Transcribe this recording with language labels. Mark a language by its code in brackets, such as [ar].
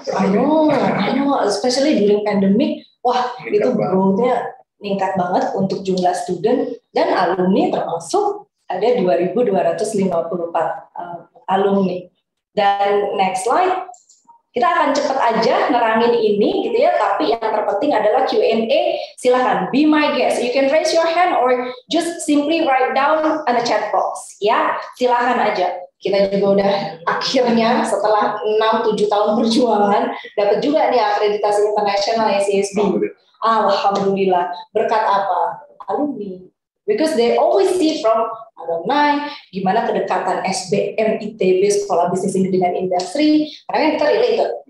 [en] I know, especially during pandemic, [id] wah itu growth-nya meningkat banget untuk jumlah student dan alumni termasuk ada 2.254 alumni. Dan next slide, kita akan cepat aja nerangin ini gitu ya, tapi yang terpenting adalah Q&A. Silahkan, [en] be my guest. You can raise your hand or just simply write down on the chat box. [id] Ya, silahkan aja. Kita juga udah akhirnya setelah 6-7 tahun perjuangan, dapat juga nih akreditasi internasional ICSB. Alhamdulillah. Berkat apa? Alumni. [en] Because they always see from alumni, [id] gimana kedekatan SBM, ITB, Sekolah Bisnis ini dengan industri, karena kita relate.